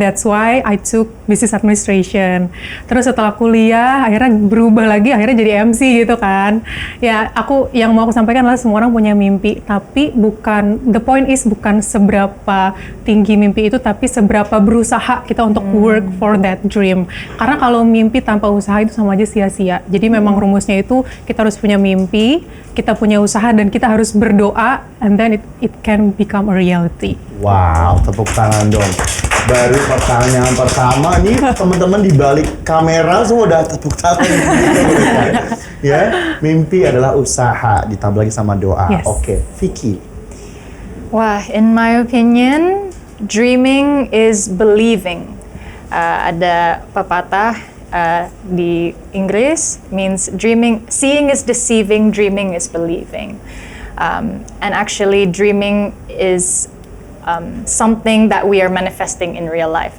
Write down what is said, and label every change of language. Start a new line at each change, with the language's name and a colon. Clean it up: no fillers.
English: That's why I took business administration.
Indonesian: Terus setelah kuliah, akhirnya berubah lagi, akhirnya jadi MC gitu kan. Ya, yang mau aku sampaikan adalah semua orang punya mimpi, tapi
English: the point is
Indonesian: bukan seberapa tinggi mimpi itu, tapi seberapa berusaha kita untuk
English: work for that dream.
Indonesian: Karena kalau mimpi tanpa usaha itu sama aja sia-sia. Jadi memang rumusnya itu kita harus punya mimpi, kita punya usaha, dan kita harus berdoa,
English: and then it can become a reality.
Indonesian: Wow, tepuk tangan dong. Baru pertanyaan pertama nih, teman-teman di balik kamera semua udah tepuk tangan. Ya, mimpi adalah usaha, ditambah lagi sama doa.
English: Yes.
Indonesian: Oke, Vicky.
English: Wah, in my opinion, dreaming is believing.
Indonesian: Ada pepatah di Inggris
English: means seeing is deceiving, dreaming is believing. And actually, dreaming is something that we are manifesting in real life.